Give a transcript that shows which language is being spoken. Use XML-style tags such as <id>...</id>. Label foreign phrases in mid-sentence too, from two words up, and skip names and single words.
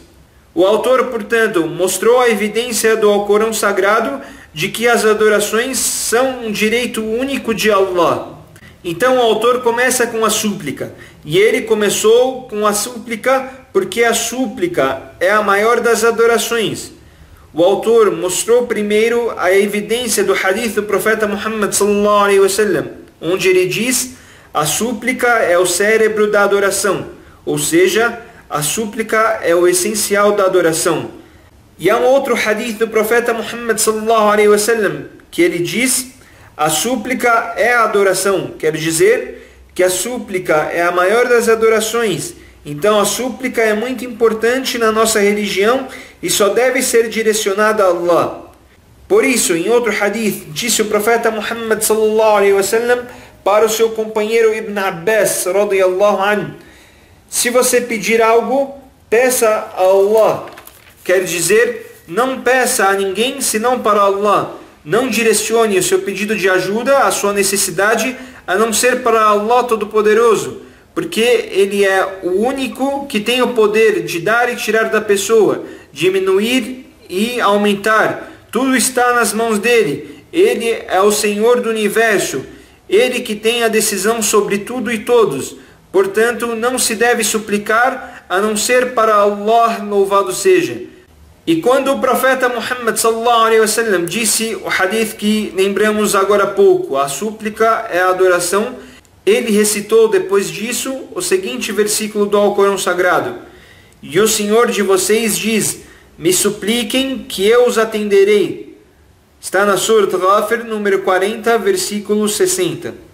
<pt>O autor, portanto, mostrou a evidência do Alcorão Sagrado de que as adorações são um direito único de Allah. Então o autor começa com a súplica, e ele começou com a súplica porque a súplica é a maior das adorações. O autor mostrou primeiro a evidência do hadith do profeta Muhammad</pt> <ar>صلى الله عليه وسلم,</ar> <pt>onde ele diz: a súplica é o cérebro da adoração, ou seja, a súplica é o essencial da adoração. E há um outro hadith do profeta Muhammad</pt> <ar>صلى الله عليه وسلم</ar> <pt>que ele diz: A súplica é a adoração, quer dizer que a súplica é a maior das adorações. Então a súplica é muito importante na nossa religião e só deve ser direcionada a Allah. Por isso, em outro hadith, disse o profeta Muhammad</pt> <ar>صلى الله عليه وسلم</ar> <pt>para o seu companheiro Ibn Abbas</pt> <ar>رضي الله عنه:</ar> <pt>se você pedir algo, peça a Allah. Quer dizer, não peça a ninguém senão para Allah. Não direcione o seu pedido de ajuda, a sua necessidade, a não ser para Allah Todo-Poderoso, porque Ele é o único que tem o poder de dar e tirar da pessoa, diminuir e aumentar. Tudo está nas mãos dele. Ele é o Senhor do Universo. Ele que tem a decisão sobre tudo e todos. Portanto, não se deve suplicar a não ser para Allah, louvado seja. E quando o profeta Muhammad</pt> <ar>صلى الله عليه وسلم</ar> <pt>disse o hadith que lembramos agora há pouco, a súplica é a adoração, ele recitou depois disso o seguinte versículo do Alcorão Sagrado: e o Senhor de vocês diz: me supliquem que eu os atenderei. Está na Surat Ghafir, número 40, versículo 60.</pt>